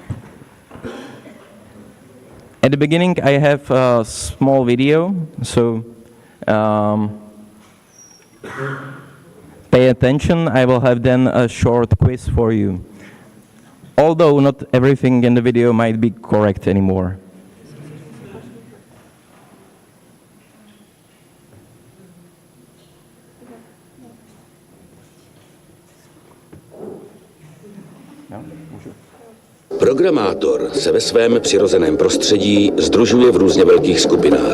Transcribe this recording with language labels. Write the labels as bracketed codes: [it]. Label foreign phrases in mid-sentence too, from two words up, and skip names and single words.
[en] At the beginning, I have a small video, so pay attention. I will have then a short quiz for you. Although not everything in the video might be correct anymore. [cs] Programátor se ve svém přirozeném prostředí sdružuje v různě velkých skupinách.